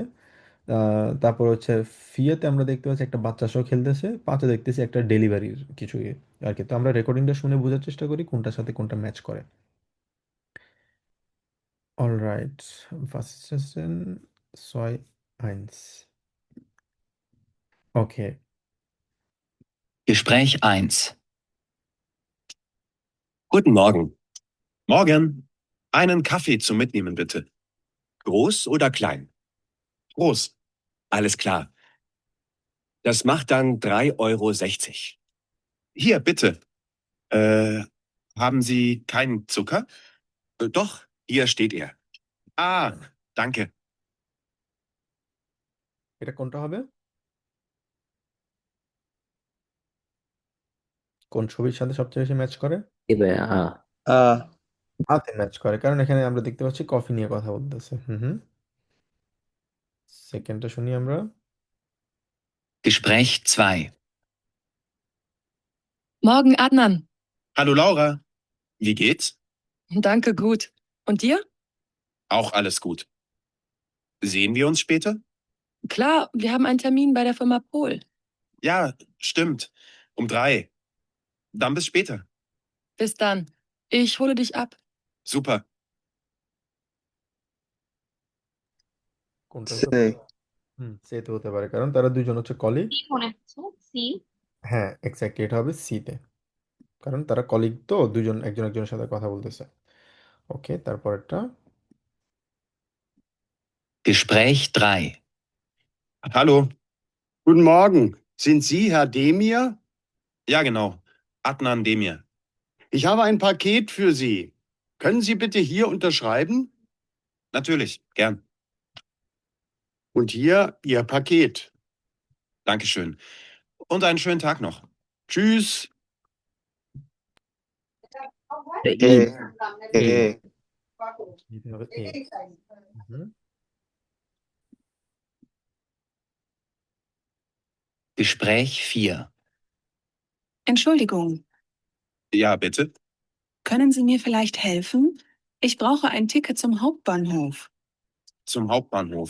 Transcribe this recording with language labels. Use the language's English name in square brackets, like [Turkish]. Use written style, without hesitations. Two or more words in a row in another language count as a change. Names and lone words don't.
[Bangla] তারপর হচ্ছে ফিয়েতে আমরা দেখতে পাচ্ছি একটা বাচ্চা সহ খেলতেছে। পাঁচে দেখতেছি একটা ডেলিভারির কিছু আর কি। তো আমরা রেকর্ডিংটা শুনে বোঝার চেষ্টা করি কোনটার সাথে কোনটা ম্যাচ করে। [English] Alright, first session ছয় আইন্স। [Bangla] ওকে, [German] Gespräch 1. Guten Morgen. Morgen. Einen Kaffee zum Mitnehmen, bitte. Groß oder klein? Groß. Alles klar. Das macht dann 3,60 Euro. Hier, bitte. Haben Sie keinen Zucker? Doch, hier steht er. Ah, danke. [Bangla] এটা কোনটা হবে? কোন ছবির সাথে সবচেয়ে বেশি ম্যাচ করে? এবার হাতে ম্যাচ করে, কারণ এখানে আমরা দেখতে পাচ্ছি কফি নিয়ে কথা বলতেছে। হুম হুম, সেকেন্ডটা শুনি আমরা। [German] Gespräch 2. Morgen, Adnan. Hallo Laura. Wie geht's? Danke, gut. Und dir? Auch alles gut. Sehen wir uns später? Klar, wir haben einen Termin bei der Firma Pol. Ja, stimmt. Um 3. Dann bis später. Bis dann. Ich hole dich ab. Super. [Bangla] কোনটা হতে পারে? সেতে হতে পারে, কারণ তারা দুজন হচ্ছে কলিগ। কি মনে হচ্ছে? সি। হ্যাঁ এক্স্যাক্টলি, এটা হবে সিতে, কারণ তারা কলিগ, তো দুজন একজন একজনের সাথে কথা বলতেছে। ওকে, তারপরটা। [German] Gespräch 3. Hallo. Guten Morgen. Sind Sie Herr Demir? Ja, genau. Adnan Demir. Ich habe ein Paket für Sie. Können Sie bitte hier unterschreiben? Natürlich, gern. Und hier Ihr Paket. Dankeschön. Und einen schönen Tag noch. Tschüss. [Bangla] দিতে হবে এ। হুম। [German] Gespräch 4. Entschuldigung, Ja, bitte. können Sie mir vielleicht helfen? Ich brauche ein Ticket zum Hauptbahnhof. Zum Hauptbahnhof.